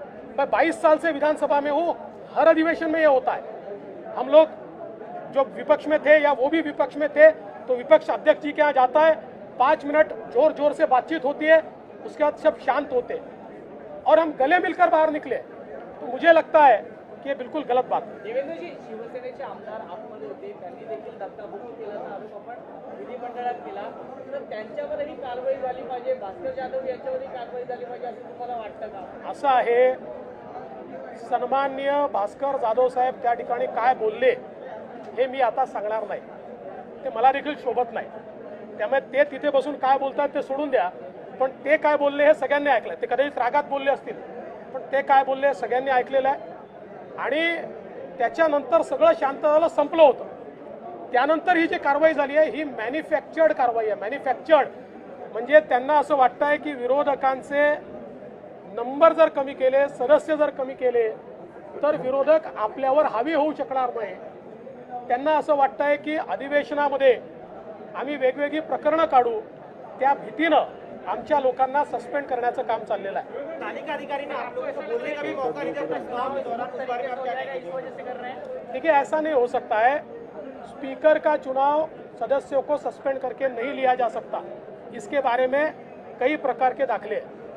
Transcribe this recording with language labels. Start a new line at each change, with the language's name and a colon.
Hindi: मैं 22 साल से विधानसभा में हूँ, हर अधिवेशन में ये होता है। हम लोग जो विपक्ष में थे या वो भी विपक्ष में थे तो विपक्ष अध्यक्ष जी के यहाँ जाता है, 5 मिनट जोर जोर से बातचीत होती है, उसके बाद सब शांत होते हैं और हम गले मिलकर बाहर निकले। तो मुझे लगता है की हे बिलकुल गलत बात आहे।
Marathi: देवेंद्रजी, शिवसेनेचे आमदार आतमध्ये होते, त्यांनी देखील धक्काबुक्की केल्याचा आरोप आपण विधिमंडळात केला, तर त्यांच्यावरही कारवाई झाली पाहिजे, भास्कर जाधव यांच्यावरही कारवाई झाली पाहिजे असं तुम्हाला वाटतं का? असं आहे, सन्माननीय भास्कर जाधव साहेब त्या ठिकाणी काय बोलले हे मी आता सांगणार नाही, ते मला देखील शोभत नाही। त्यामुळे ते तिथे बसून काय बोलतात ते सोडून द्या, पण ते काय बोलले हे सगळ्यांनी ऐकलं। ते कदाचित रागात बोलले असतील, पण ते काय बोलले सगळ्यांनी ऐकलेलं आहे आणि त्याच्यानंतर सगळं शांत झालं, संपलं होतं। त्यानंतर ही जी कारवाई झाली आहे ही मॅन्युफॅक्चर्ड कारवाई आहे। मॅन्युफॅक्चर्ड म्हणजे त्यांना असं वाटतंय की विरोधकांचे नंबर जर कमी केले, सदस्य जर कमी केले तर विरोधक आपल्यावर हावी होऊ शकणार नाही। त्यांना असं वाटतंय की अधिवेशनामध्ये आम्ही वेगवेगळी प्रकरणं काढू, त्या भीतीनं आमच्या लोकांना सस्पेंड करण्याचं काम चाललेलं आहे।
Hindi: तालिका अधिकारी ने आप लोगों को बोलने का भी मौका नहीं दिया प्रश्नोत्तर के दौरान, इस बारे में आप क्या कहेंगे? इस वजह से कर रहे हैं। देखिए, ऐसा नहीं हो सकता है। स्पीकर का चुनाव सदस्यों को सस्पेंड करके नहीं लिया जा सकता। इसके बारे में कई प्रकार के दाखले हैं।